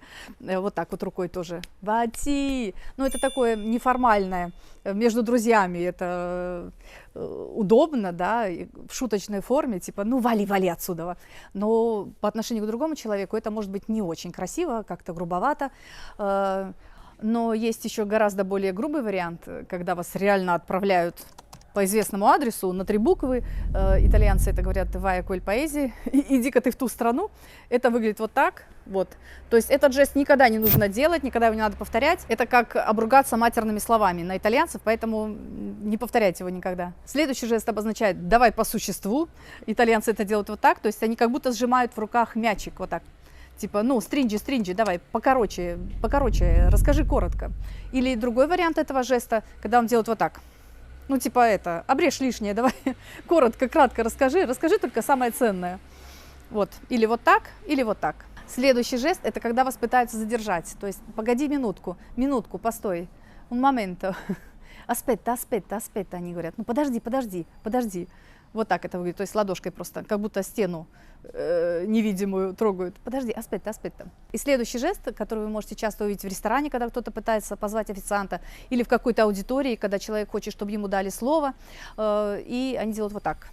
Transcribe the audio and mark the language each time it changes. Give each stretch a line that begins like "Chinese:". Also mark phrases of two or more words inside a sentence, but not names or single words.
Russian: Вот так вот рукой тоже, вати. Ну, это такое неформальное, между друзьями это удобно, да, в шуточной форме, типа, ну, вали отсюда. Но по отношению к другому человеку это может быть не очень красиво, как-то грубовато. Но есть еще гораздо более грубый вариант, когда вас реально отправляют по известному адресу на 3 буквы. Итальянцы это говорят
Italian: «vai a quel paese»,
Russian: «иди-ка ты в ту страну». Это выглядит вот так. Вот. То есть этот жест никогда не нужно делать, никогда его не надо повторять. Это как обругаться матерными словами на итальянцев, поэтому не повторяйте его никогда. Следующий жест обозначает «давай по существу». Итальянцы это делают вот так, то есть они как будто сжимают в руках мячик вот так. Типа, ну, стринджи, давай, покороче, расскажи коротко. Или другой вариант этого жеста, когда он делает вот так. Ну, типа это, обрежь лишнее, давай, коротко, кратко расскажи только самое ценное. Вот, или вот так, или вот так. Следующий жест – это когда вас пытаются задержать. То есть, погоди минутку, постой,
Italian: un momento, aspetta,
Russian: они говорят, ну, подожди. Вот так это выглядит, то есть ладошкой просто, как будто стену невидимую трогают. Подожди, аспетта. И следующий жест, который вы можете часто увидеть в ресторане, когда кто-то пытается позвать официанта, или в какой-то аудитории, когда человек хочет, чтобы ему дали слово, и они делают вот так.